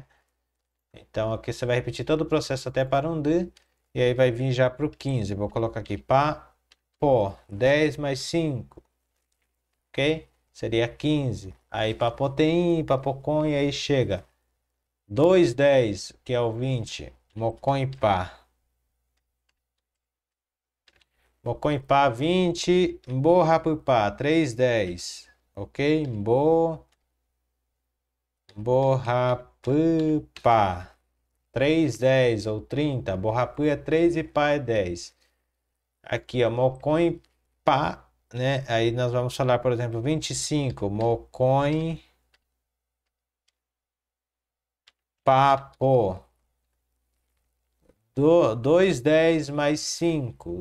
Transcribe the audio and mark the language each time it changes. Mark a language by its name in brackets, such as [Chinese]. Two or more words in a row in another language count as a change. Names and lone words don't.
[Portuguese] Então aqui você vai repetir todo o processo até Parundu. E aí vai vir já para o 15. Vou colocar aqui Papo, 10 mais 5. Ok? Seria 15. Aí Papotem, Papocon e aí chega 2, 10, que é o 20. [Guarani] Mocoipá. Mocoipá, 20. Mborrapupá, 3, 10. Ok? Borrapupá. [Portuguese] 3, 10 ou 30. Borrapu é 3 e pá é 10. Aqui, ó, Mocoipá, né? Aí nós vamos falar, por exemplo, 25. [Guarani] Mocoipá, pô. [Portuguese] 2, 10 mais 5.